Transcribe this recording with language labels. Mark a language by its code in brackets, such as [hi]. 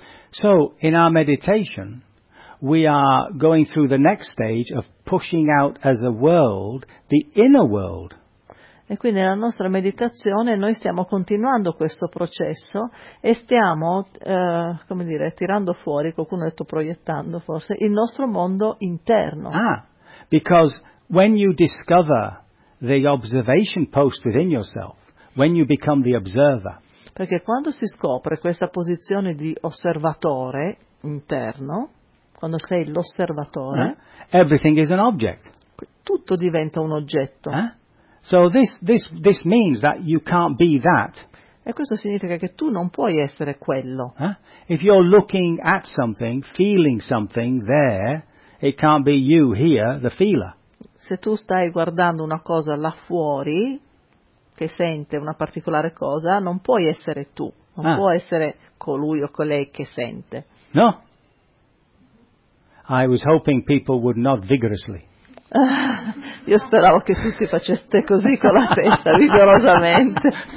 [en] So in our meditation we are going through the next stage of pushing out as a world the inner world. [it] E quindi nella nostra meditazione noi stiamo continuando questo processo e stiamo, come dire, tirando fuori, qualcuno ha detto proiettando forse, il nostro mondo interno. [en] Ah, because when you discover the observation post within yourself, when you become the observer. [it] Perché quando si scopre questa posizione di osservatore interno, quando sei l'osservatore, [en] everything is an object. [it] Tutto diventa un oggetto. [en] So this means that you can't be that. [it] E questo significa che tu non puoi essere quello. [en] If you're looking at something, feeling something there, it can't be you here, the feeler. [it] Se tu stai guardando una cosa là fuori, che sente una particolare cosa, non puoi essere tu. Non può essere colui o colei che sente. No. [en] I was hoping people would nod vigorously. [it] Io speravo che tutti faceste così con la testa, vigorosamente.